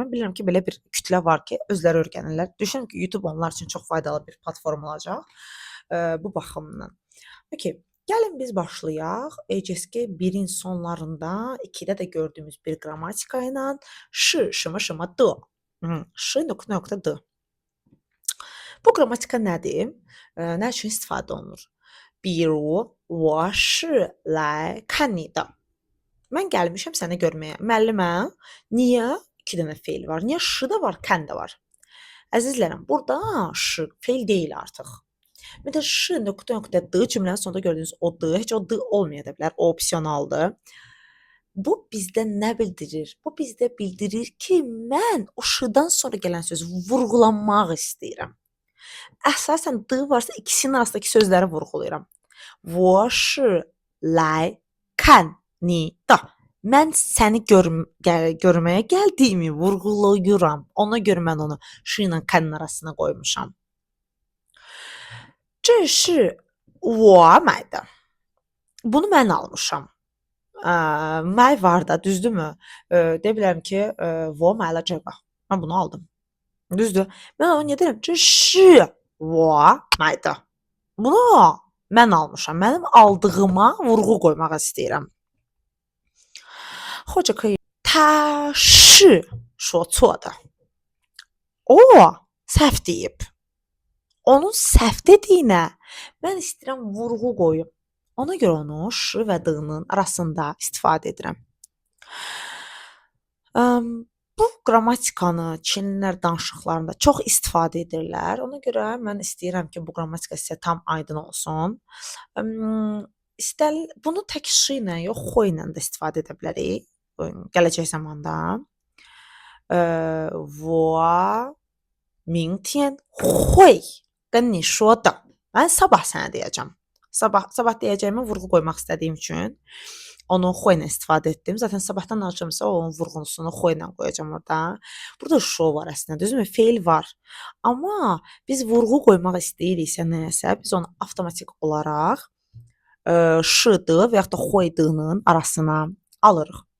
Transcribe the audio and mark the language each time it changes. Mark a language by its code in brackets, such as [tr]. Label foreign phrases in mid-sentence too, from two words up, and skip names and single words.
[az] Mən bilirəm ki, belə bir kütlə var ki, özləri öyrənirlər. Düşünürəm ki, YouTube onlar üçün çox faydalı bir platform olacaq bu baxımdan. Okay. Gəlin biz başlayaq. ECSK 1-in sonlarında 2-də də gördüyümüz bir qrammatika ilə ş, şımı, şımı, d. Ş, nöqtə, d. Bu qrammatika nədir? Nə üçün istifadə olunur? [zh] 比如我是来看你的. [az] Mən gəlmişəm səni görməyə. Müəllimə, niyə 2 dənə feil var? Niyə ş da var, kən də var? Əzizlərim, burada ş feil deyil artıq. Ümumiyyətlə ş nöqtə d cümlənin sonunda gördüyünüz o d, heç o d olmaya da bilər, o opsionaldır. Bu bizdə nə bildirir? Bu bizdə bildirir ki, mən o ş-dan sonra gələn sözü vurğulamaq istəyirəm. Əsasən d varsa ikisinin arasındakı sözləri vurğulayıram. [zh] 我是来看你的. [az] Mən səni görməyə gəldiyimi vurğulayıram. Ona görə mən onu ş ilə kən arasına qoymuşam. [zh] 这是我买的. [az] Bunu mən almışam. May var da, düzdürmü? Deyə bilərəm ki, [zh] 我买了这个. [az] Mən bunu aldım. Düzdür? Mən onu niyə deyirəm? [zh] 这是我买的. [az] Bunu mən almışam. Mənim aldığıma vurğu qoymaq istəyirəm. [zh] 或者可以他是说错的. [az] O səhv deyib. Onun səhv dediyinə mən istəyirəm vurğu qoyum. Ona görə onu ş və d-nın arasında istifadə edirəm. Bu qrammatikanı çinlilər danışıqlarında çox istifadə edirlər. Ona görə mən istəyirəm ki, bu qrammatika sizə tam aydın olsun. Bunu tək ş ilə yox, xo ilə də istifadə edə bilərik gələcək zamanda. [zh] 我明天会跟你说的. [az] Mən sabah sənə deyəcəm. Sabah deyəcəyimə vurğu qoymaq istədiyim üçün onu xo ilə istifadə etdim. Zaten sabahdan danışıramsa onun vurğusunu xo ilə qoyacağam orada. Burada şo var əslində, düzdürmü? Feil var. Amma biz vurğu qoymaq istəyiriksə nəyəsə, biz onu avtomatik olaraq ş-d və yaxud da xo-d-nın arasına alırıq.